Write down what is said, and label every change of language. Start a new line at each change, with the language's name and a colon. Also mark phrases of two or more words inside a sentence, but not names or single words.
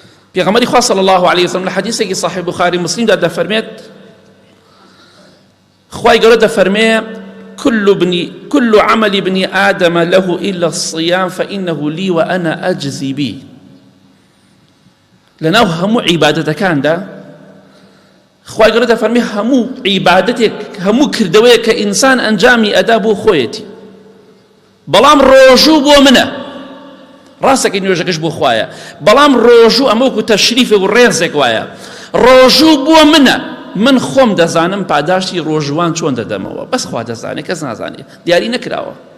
Central Kurdish: پێغەمبەری خوا
Arabic: صلی الله عليه وسلم
Central Kurdish: لە حەدیثێکی صحیح بخاری مسلمدا دەفەرمێت خوای گەورە دەفەرمێ
Arabic: كل عمل ابن آدم له إلا الصيام فإنه لي وأنا أجزي به.
Central Kurdish: لەناو هەموو عیبادەتەکاندا خوای گەورە دەفەرمێ هەموو عیبادەتێک هەموو کردەوەیەک کە ئینسان ئەنجامی ئەدا بۆ خۆیەتی، بەڵام ڕۆژوو بۆ منە. ڕاستەکە نوێژەکەش بۆ خوایە، بەڵام ڕۆژوو ئەمە وەکو تەشریفێک و ڕێزێک وایە، ڕۆژوو بۆ منە، من خۆم دەزانم پاداشتی ڕۆژوان چۆن دەدەمەوە، بەس خوا دەزانێت، کەس نازانێت، دیاری نەکراوە.